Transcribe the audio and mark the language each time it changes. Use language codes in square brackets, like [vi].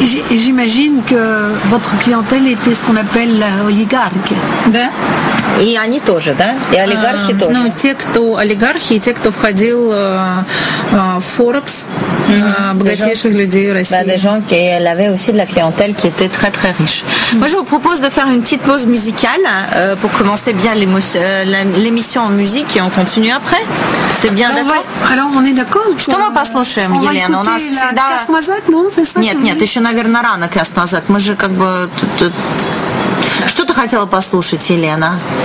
[fr] j'imagine que votre clientèle était ce qu'on appelle oligarque. [ru] Да. И они тоже, да? И олигархи тоже. Ну, те, кто олигархи, и те, кто входил в Forbes, богатейших людей в России. [fr] Bah, des gens qui avaient aussi de la clientèle qui était très très riche. Moi, je vous propose de faire une petite pause musicale pour commencer bien l'émission en musique et on continue après. [ru] Ты [fr] bien d'accord? Alors, on est d'accord? [ru] Что мы послушаем, Елена? У нас всегда... Кас назад, [fr] non? C'est ça? [ru] Нет, еще, наверное, рано Кас назад. Мы же как бы... Что ты хотела послушать, Елена?